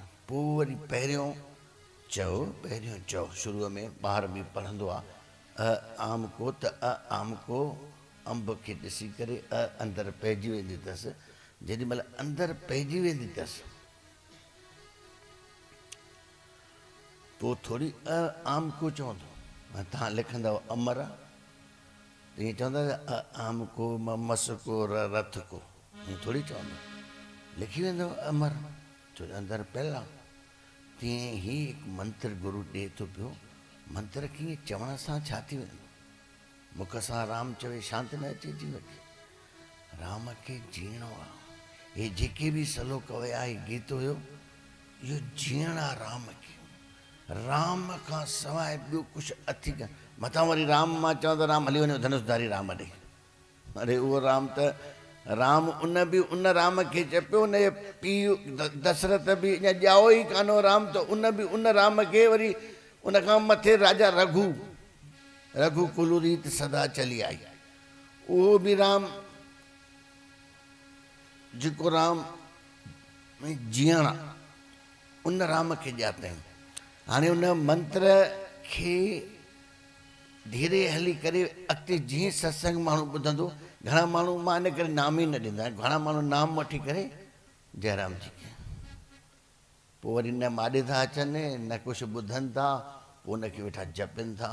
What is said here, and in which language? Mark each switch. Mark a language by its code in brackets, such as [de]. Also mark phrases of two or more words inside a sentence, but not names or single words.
[sd] पोइ वरी पहिरियों चओ, शुरूअ में ॿार बि पढ़ंदो आहे [hi] अ आम को, [sd] त [hi] अ आम को [sd] अंब खे ॾिसी करे अ अंदरि पइजी वेंदी अथसि। जेॾी महिल अंदरि पइजी वेंदी अथसि, पोइ थोरी [hi] अ आम को [sd] चवंदो। तव्हां लिखंदव अमर, त ईअं चवंदा [hi] अ आम को मस को रथ को, [sd] ईअं थोरी चवंदो, लिखी वेंदव अमर, छो जो अंदरि पियल आहे। तीअं ई हिकु मंत्र गुरू ॾिए थो पियो। मंत्र कीअं चवण सां छा थी वेंदो? मुख सां राम चवे शांति न अचे जीव खे, राम खे जीअणो आहे। हे जेके बि सलोक हुया, हे गीत हुयो, इहो जीअण आहे राम खे। राम खां सवाइ ॿियो कुझु अथी कान। मथां वरी राम, मां चवां त राम हली वञो धनुषधारी राम ॾे। अरे उहो राम त राम उन राम खे चपियो, उन जे पीउ दशरथ बि अञा ॼाओ ई कान हो राम, त उन राम खे वरी उन खां मथे राजा [hi] रघुकुल रीत सदा चली आई। [sd] उहो बि राम, जेको राम जीअण उन राम खे ॼातईं। हाणे उन मंत्र खे धीरे हली करे अॻिते जीअं सत्संग माण्हू ॿुधंदो, घणा माण्हू मां इन करे नाम ई न ॾींदा आहिनि, घणा माण्हू नाम वठी करे जयराम जी खे, पोइ वरी न माॾे था अचनि, न कुझु ॿुधनि था, पोइ उनखे वेठा जपनि था।